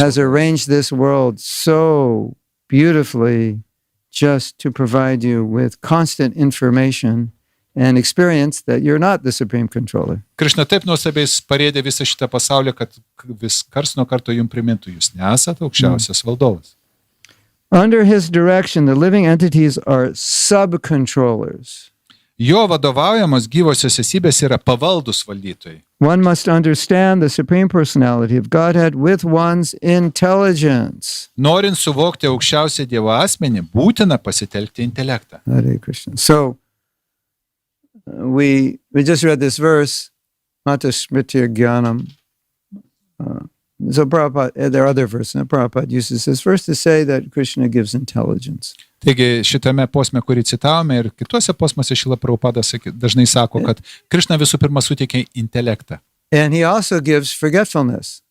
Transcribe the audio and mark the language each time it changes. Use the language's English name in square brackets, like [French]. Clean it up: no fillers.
[English] Has arranged this world so beautifully just to provide you with constant information and experience that you're not the Supreme Controller. [Lithuanian] Krishna taip nuostabiai parėdė visą šitą pasaulį, kad vis kars nuo karto jums primintų, jūs nesate aukščiausias valdovas. [English] Under his direction, the living entities are sub-controllers. [Lithuanian] Jo vadovaujamos gyvosios esybės yra pavaldus valdytojai. [English] One must understand the Supreme Personality of Godhead with one's intelligence. [Lithuanian] Norint suvokti aukščiausią Dievo asmenį, būtina pasitelkti intelektą. [English] Hare Krishna. So, we just read this verse, Mata Smritir Gyanam. So Prabhupada, there are other verses. Prabhupada uses this verse to say that Krishna gives intelligence. [Lithuanian] Taigi šitame posme, kurį citavome ir kituose posmuose Šrila Prabhupada dažnai sako, kad Krishna visų pirma suteikia intelektą. [English] And he also gives forgetfulness.